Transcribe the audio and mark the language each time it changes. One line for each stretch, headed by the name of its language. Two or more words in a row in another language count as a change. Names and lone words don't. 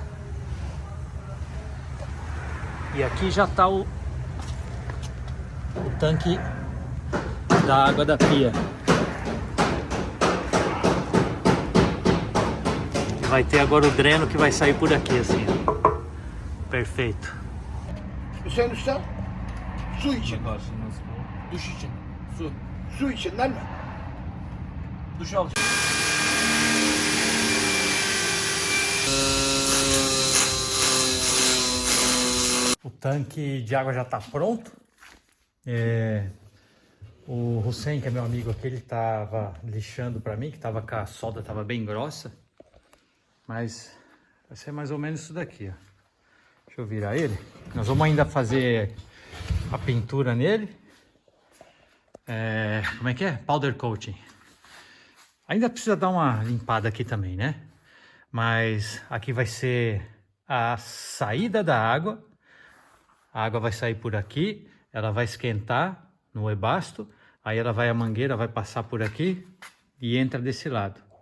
Portuguese: E aqui já está o tanque da água da pia. Vai ter agora o dreno que vai sair por aqui assim. Perfeito.
Turkish: Hüseyin Usta, su için. Duş için. Su. Su içinden mi? Duş al.
Portuguese: O tanque de água já está pronto. O Hussein, que é meu amigo aqui, ele estava lixando para mim, que tava com a solda estava bem grossa. Mas vai ser mais ou menos isso daqui, ó. Deixa eu virar ele. Nós vamos ainda fazer a pintura nele. Como é que é?
English: Powder coating.
Portuguese: Ainda precisa dar uma limpada aqui também, né? Mas aqui vai ser a saída da água. A água vai sair por aqui, ela vai esquentar no ebasto, aí ela vai, a mangueira vai passar por aqui e entra desse lado.